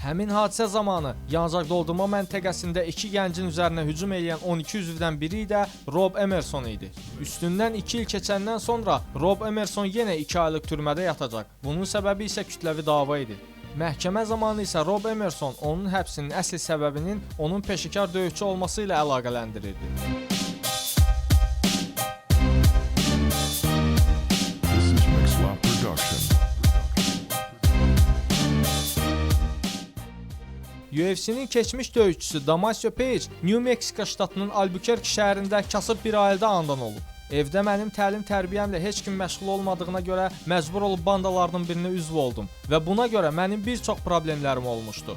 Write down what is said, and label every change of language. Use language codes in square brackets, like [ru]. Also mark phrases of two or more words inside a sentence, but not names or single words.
[az] Həmin hadisə zamanı yanacaq doldurma məntəqəsində 2 gəncin üzərinə hücum edən 12 üzvdən biri də Rob Emerson idi. Üstündən 2 il keçəndən sonra Rob Emerson yenə 2 aylıq türmədə yatacaq. Bunun səbəbi isə kütləvi dava idi. Məhkəmə zamanı isə Rob Emerson onun həbsinin əsl səbəbinin onun peşəkar döyüşçü olması ilə əlaqələndirirdi. [en] This is Mixlab Production. [az] UFC-nin keçmiş döyüşçüsü Damasio Page New Mexico ştatının Albuquerque şəhərində kasıb bir ailədə anadan olub. Evdə mənim təlim-tərbiyəmlə heç kim məşğul olmadığına görə məcbur olub bandalarının birinə üzv oldum və buna görə mənim bir çox problemlərim olmuşdu.